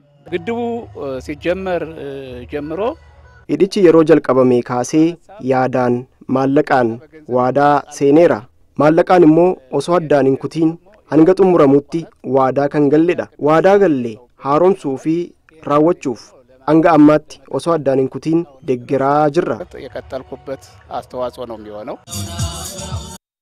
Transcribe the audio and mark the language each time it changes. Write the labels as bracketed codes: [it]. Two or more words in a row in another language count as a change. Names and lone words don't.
[am] ግድቡ ሲጀመር ጀምሮ [om] hidhichi yeroo jalqabame kaasee yaadaan maallaqaan waadaa seeneera. Maallaqaan immoo osoo addaan hin kutiin hanga xumuramutti waadaa kan galledha. Waadaa galle haaromsuu fi raawwachuuf hanga ammaatti osoo addaan hin kutiin deeggaraa jirra. [am] የቀጠልኩበት አስተዋጽኦ ነው የሚሆነው።